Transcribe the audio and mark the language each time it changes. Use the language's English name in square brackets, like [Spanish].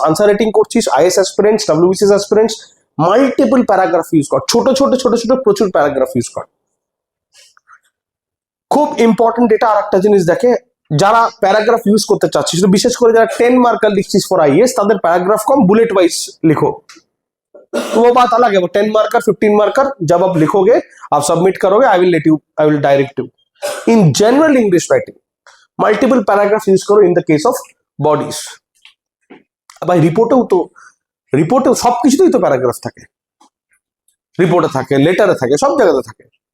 [Bangla] Answer writing করছিস, is aspirants, WBCS aspirants, multiple paragraph use কর, ছোট ছোট ছোট ছোট প্রচুর প্যারাগ্রাফ ইউজ কর। খুব ইম্পর্টেন্ট এটা। আর একটা জিনিস দেখে, যারা প্যারাগ্রাফ ইউজ করতে চাচ্ছিস, বিশেষ করে যারা 10 मार्कर लिखছিস ফর आईएएस, তাদের প্যারাগ্রাফ কম, [Hindi] बुलेट वाइज लिखो। तो वो बात अलग है, वो 10 मार्कर 15 मार्कर जब आप लिखोगे, आप सबमिट करोगे, [English] I will direct you. In general English writing multiple paragraph use করো in the case of bodies. [Bangla] ভাই রিপোর্টেও সবকিছুতেই তো প্যারাগ্রাফ থাকে, রিপোর্টে থাকে, লেটারে থাকে, সব জায়গাতে থাকে।